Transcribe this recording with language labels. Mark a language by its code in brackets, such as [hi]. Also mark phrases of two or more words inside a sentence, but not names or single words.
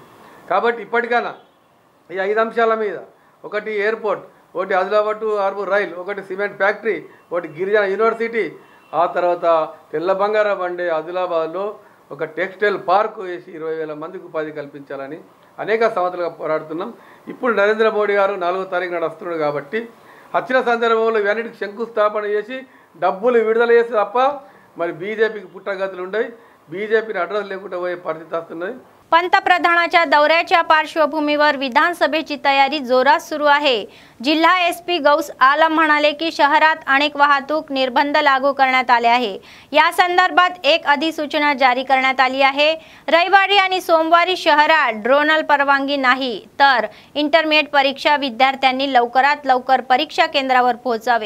[te] కాబట్టి ఇప్పటికైనా ఈ 5 అంశాల మీద, ఒకటి ఎయిర్పోర్ట్, ఒకటి ఆదిలాబాద్ టు ఆర్మూర్ రైల్, ఒకటి [en] cement factory, [te] ఒకటి గిరిజన యూనివర్సిటీ, ఆ తర్వాత తెల్ల బంగారం వండే ఆదిలాబాద్లో ఒక [en] textile park [te] వేసి 20,000 మందికి ఉపాధి కల్పించాలని అనేక సంవత్సరాలుగా పోరాడుతున్నాం। ఇప్పుడు నరేంద్ర మోడీ గారు 4వ తారీఖు నాడు వస్తున్నాడు కాబట్టి వచ్చిన సందర్భంలో ఇవన్నిటికి శంకుస్థాపన చేసి డబ్బులు విడుదల చేసి తప్ప మరి బీజేపీకి పుట్టగతులు ఉండవు। బీజేపీని అడ్రస్ లేకుండా పోయే పరిస్థితి వస్తున్నది। [mr] पंतप्रधानाच्या दौऱ्याच्या पार्श्वभूमीवर विधानसभेची तयारी जोरात सुरू आहे। जिल्हा एसपी गौस आलम म्हणाले की शहरात अनेक वाहतूक निर्बंध लागू करण्यात आले आहे। या संदर्भात एक अधिसूचना जारी करण्यात आली आहे। रविवारी आणि सोमवारी शहरात ड्रोनल परवानगी नाही, तर इंटरमीडिएट परीक्षा विद्यार्थ्यांनी लवकरात लवकर परीक्षा केंद्रावर पोहोचावे।